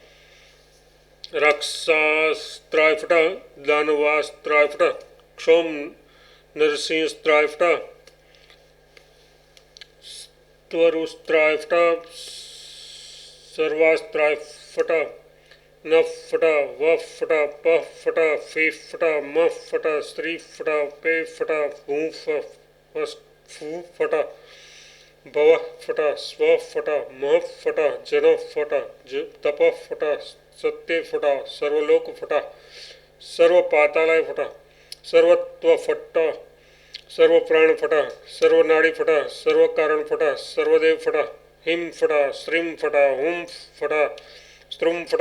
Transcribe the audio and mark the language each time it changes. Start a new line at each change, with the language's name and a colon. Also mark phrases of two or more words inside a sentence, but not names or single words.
Sanskrit: राक्षसास्त्राय फट दानवास्त्राय फट क्षोम नरसिंहस्त्राय फट त्वरुस्त्राय फट सर्वास्त्राय फट न फट व फट प फट फे फट म फट स्त्री फट पे फट भू फू फट भव फट स्व फट मह फट जन फट तप फट सत्य फट सर्वलोक फट सर्वपातालय फट सर्वत्व फट सर्वप्राण फट सर्वनाड़ी फट सर्वकारण फट सर्वदेव फट हिम फट श्रीम फट हुम फट स्त्रुम फट